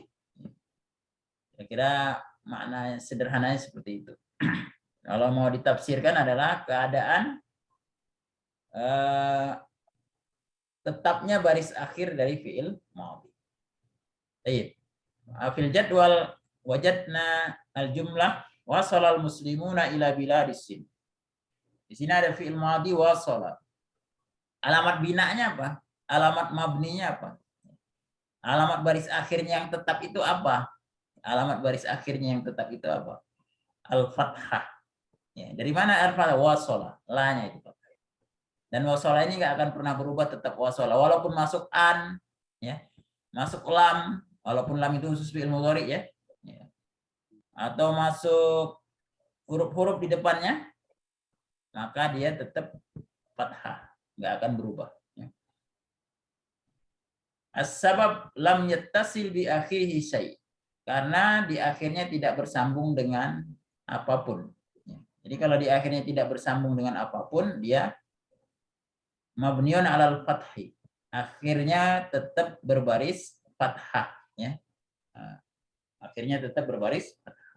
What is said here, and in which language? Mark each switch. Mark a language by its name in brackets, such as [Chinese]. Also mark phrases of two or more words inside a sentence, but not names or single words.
[Indonesian] Kira-kira makna sederhananya seperti itu. Kalau mau ditafsirkan adalah keadaan tetapnya baris akhir dari [Arabic] فعل ماضي. Baik. في الجدول وجدنا الجملة وصل المسلمون إلى بلاد السند. [Indonesian] Di sini ada [Arabic] فعل ماضي [Indonesian] wasala. Alamat binanya apa? Alamat mabninya apa? Alamat baris akhirnya yang tetap itu apa? Alamat baris akhirnya yang tetap itu apa? Al-fathah. Ya, dari mana al-fathah? Wasala. La-nya itu. Dan wasala ini nggak akan pernah berubah, tetap wasala. Walaupun masuk an, ya, masuk lam, walaupun lam itu khusus [Arabic] فعل مضارع [Indonesian] ya. Atau masuk huruf-huruf di depannya, maka dia tetap fathah, nggak akan berubah. [Arabic] السبب لم يتصل بآخره شيء'. [Indonesian] Karena di akhirnya tidak bersambung dengan apapun. Jadi kalau di akhirnya tidak bersambung dengan apapun, dia [Arabic] مبني على الفتح. [Indonesian] Akhirnya tetap berbaris fathah ya. Akhirnya tetap berbaris fathah.